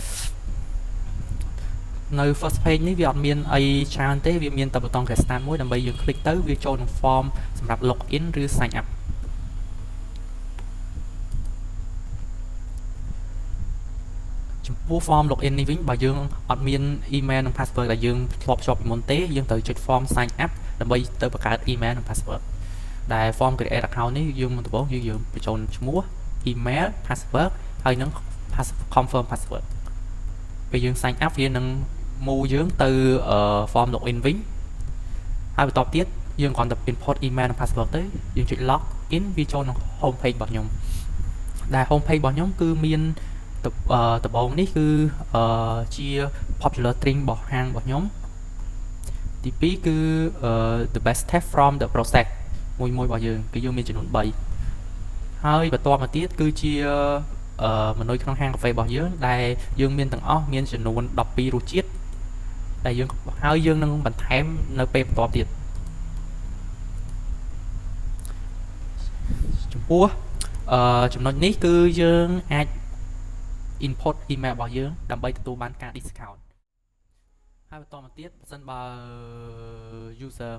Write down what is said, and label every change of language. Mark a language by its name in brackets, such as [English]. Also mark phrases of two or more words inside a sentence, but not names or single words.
[Khmer] នៅ [English] first page [Khmer] នេះវាអត់មានអីច្រើនទេវាមានតែប៊ូតុង [English] Get Start [Khmer] មួយដើម្បីយើងคลิกទៅវាចូលក្នុង form សម្រាប់ login ឬ [English] sign up [Khmer] ចំពោះ [English] form login [Khmer] នេះវិញបើយើងអត់មាន email និង password ដែល យើងធ្លាប់ជាប់ពីមុនទេយើងត្រូវចុច [English] form sign up [Khmer] ដើម្បីទៅបង្កើត email និង password ដែល [English] form create account [Khmer] នេះយើងមុនដំបូងយើងបញ្ចូលឈ្មោះ email password ហើយនឹង [English] confirm password [Khmer] ពេលយើង [English] sign up [Khmer] វានឹងmove យើងទៅ form login វិញហើយបន្ទាប់ទៀតយើងគ្រាន់តែ [English] input email [Khmer] និង password ទៅ យើងចុច login វាចូលក្នុង [English] home page [Khmer] របស់ខ្ញុំដែល [English] home page [Khmer] របស់ខ្ញុំគឺមានដំបូងនេះគឺជា [English] popular string [Khmer] របស់ហាងរបស់ខ្ញុំទី2គឺ [English] the best step from the process [Khmer] មួយរបស់យើងគឺយើងមានចំនួន3ហើយបន្ទាប់មកទៀតគឺជាមនុយក្នុងហាងកាហ្វេរបស់យើងដែលយើងមានទាំងអស់មានចំនួន12រសជាតិដែលយើងនឹងបន្ថែមនៅពេលបន្ទាប់ទៀត ចំពោះចំណុចនេះគឺយើងអាច [English] input email [Khmer] របស់យើងដើម្បីទទួលបានការ discount ហើយបន្តមកទៀតបើសិនបើ user